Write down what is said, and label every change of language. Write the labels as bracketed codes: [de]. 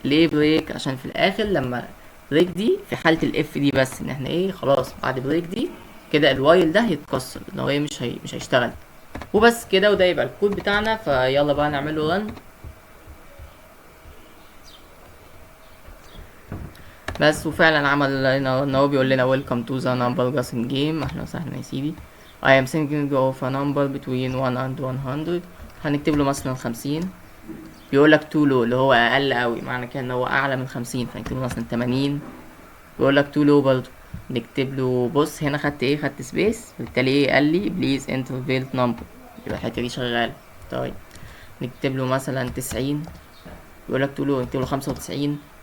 [ar] ليه بريك؟ عشان في الاخر لما بريك دي في حالة الاف دي بس، ان احنا ايه؟ خلاص بعد بريك دي كده الوايل ده هيتكسر، ان هو ايه؟ مش هيشتغل. وبس كده، وده يبقى الكود بتاعنا. فيلا بقى نعمله رن. بس وفعلا عمل ان هو بيقول لنا [en] welcome to the number guessing game. [ar] اهلا وسهلا يا سيدي. [en] I am thinking of a number between 1 and 100. [ar] هنكتب له مثلا 50. بيقول لك [en] too low [ar] اللي هو اقل قوي، معنى كده ان هو اعلى من 50، فنكتب له مثلا 80. بيقول لك [en] too low [ar] برضه، نكتب له، بص هنا خدت ايه؟ خدت سبيس، بالتالي ايه؟ قال لي [en] please enter failed number، [ar] يبقى الحته دي شغاله. طيب نكتب له مثلا 90. بيقول لك [en] too low، [ar] نكتب له 95.